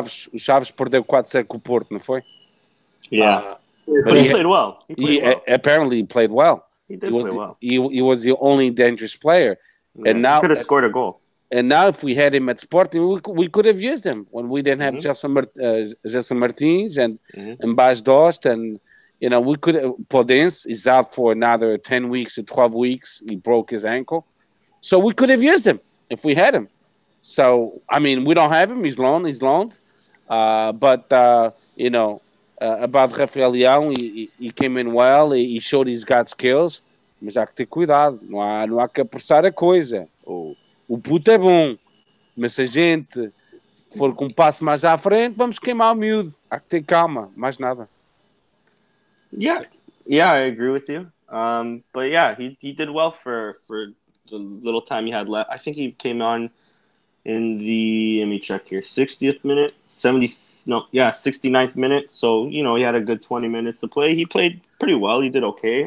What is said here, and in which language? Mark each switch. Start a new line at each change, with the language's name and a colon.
Portuguese: O Chaves perdeu 4-0 com o Porto, não foi?
English: Yeah, but he played well. Apparently, he played well. He did play well. He was the only dangerous player, and now he could have scored a goal. And now, if we had him at Sporting, we could have used him when we didn't have Gelson Martins and Bas Dost, and we could have. Podence is out for another 10 weeks or 12 weeks. He broke his ankle, so we could have used him if we had him. So I mean, we don't have him. He's loaned. But about Rafael Leão, he came in well. He showed he's got skills,
Portuguese: mas há que ter cuidado. Não há que apressar a coisa. O puto é bom, mas se a gente for com um passo mais à frente, vamos queimar o miúdo. Há que ter calma, mais nada.
English: Yeah, I agree with you. But yeah, he did well for the little time he had left. I think he came on in the, let me check here, 60th minute, 69th minute. So, he had a good 20 minutes to play. He played pretty well. He did okay.